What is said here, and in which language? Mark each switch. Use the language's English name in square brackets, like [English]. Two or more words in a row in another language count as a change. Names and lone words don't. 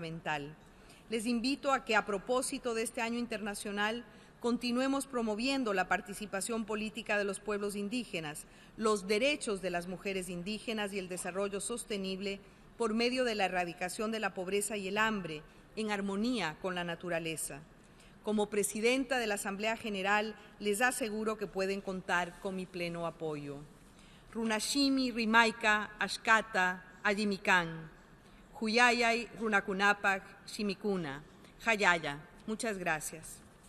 [Spanish] Les invito a que, a propósito de este Año Internacional, continuemos promoviendo la participación política de los pueblos indígenas, los derechos de las mujeres indígenas y el desarrollo sostenible por medio de la erradicación de la pobreza y el hambre, en armonía con la naturaleza. Como presidenta de la Asamblea General, les aseguro que pueden contar con mi pleno apoyo. [Quechua] Runashimi, Rimaika, Ashkata, Ayimikan, Huyayay, Runakunapak, Shimikuna, Hayaya. [Spanish] Muchas gracias.